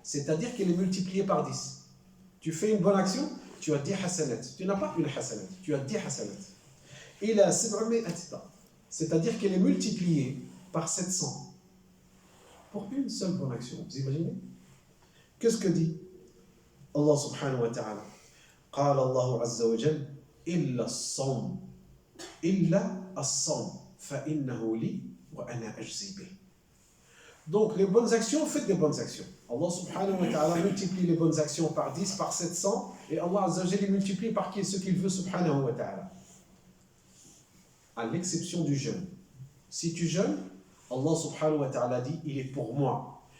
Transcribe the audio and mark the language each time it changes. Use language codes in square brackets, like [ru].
[fr] C'est-à-dire qu'elle est multipliée par 10. Tu fais une bonne action, tu as 10 hasanat. Tu n'as pas une hasanat, tu as 10 hasanat. Et la 700, c'est-à-dire qu'elle est multipliée par 700 pour une seule bonne action. Vous imaginez? Qu'est-ce que dit Allah subhanahu wa ta'ala? [ar] قال الله عز وجل إلا الصوم إلا الصوم فإنه لي وأنا أجزي به. [fr] Donc les bonnes actions, faites des bonnes actions. Allah subhanahu wa ta'ala multiplie les bonnes actions par 10, par 700, et Allah azza wa jalla les multiplie par ce qu'il veut subhanahu wa ta'ala. À l'exception du jeûne. Si tu jeûnes, Allah subhanahu wa ta'ala dit, il est pour moi.